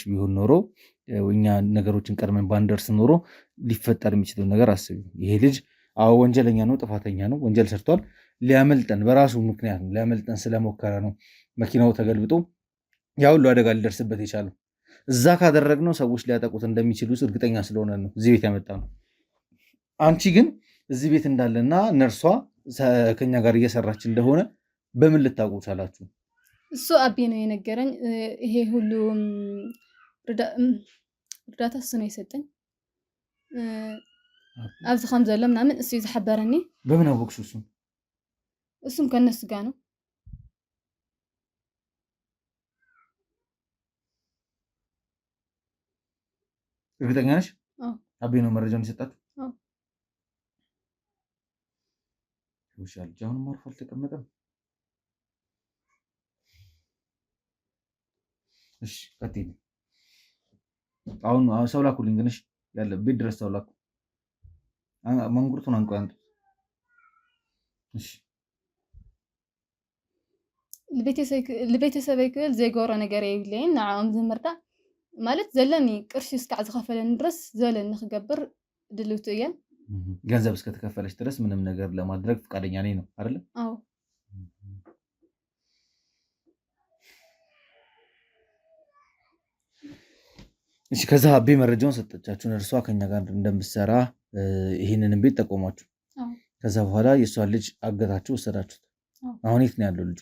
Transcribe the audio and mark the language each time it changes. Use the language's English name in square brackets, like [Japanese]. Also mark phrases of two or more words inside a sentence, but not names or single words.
[Amharic] ቢሆን ኖሮ እኛ ነገሮችን ቀድመን ባንደርስ ኖሮ ሊፈጠር የሚችለው ነገር አስቢ። ይሄ ልጅ አዎ ወንጀለኛ ነው፣ ጥፋተኛ ነው፣ ወንጀል ሰርቷል። ሊያመልጠን በራሱ ምክንያት ነው፣ ሊያመልጠን ስለሞከረ ነው መኪናው ተገልብጦ ያ ሁሉ አደጋ ሊደርስበት የቻለው። እዛ ካደረግነው ሰዎች ሊያጠቁት እንደሚችሉ እርግጠኛ ስለሆነ ነው እዚህ ቤት ያመጣ ነው። አንቺ ግን እዚህ ቤት እንዳለና ነርሷ ከኛ ጋር እየሰራች እንደሆነ በምን ልታውቁ ቻላችሁ? እሱ አቤ ነው የነገረኝ። ይሄ ሁሉ እርዳታ እሱ ነው የሰጠኝ። [Tigrinya] ኣብዚ ከም ዘሎ [Amharic] ምናምን እሱ ዝሓበረኒ። በምን አወቅሽ? እሱም ከነሱ ጋር ነው። እርግጠኛ ነሽ? አቤ ነው መረጃውን የሰጣችሁ? ልጅ አሁንም አርፎ አልተቀመጠም። እሺ ቀጥይ። አሁን ሰው ላኩልኝ ግን እሺ፣ ያለ ቤት ድረስ ሰው ላኩ። መንጉርቱን አንቆ ያንጡ። እሺ [Tigrinya] ለቤተሰበይ ክብል ዘይገብሮ ነገር የብለይን ንዓኦም ዝምርዳእ ማለት ዘለኒ ቅርሺ እስካዕ ዝኸፈለኒ ድረስ ዘለኒ ክገብር ድልውቲ እየን። [Amharic] ገንዘብ እስከተከፈለች ድረስ ምንም ነገር ለማድረግ ፈቃደኛ ነኝ ነው አይደል? አዎ። እሺ ከዛ አቤ መረጃውን ሰጠቻችሁን፣ እርሷ ከኛ ጋር እንደምትሰራ ይህንንም ቤት ጠቆማችሁ። ከዛ በኋላ የእሷን ልጅ አገታችሁ ወሰዳችሁት። አሁን የት ነው ያለው ልጁ?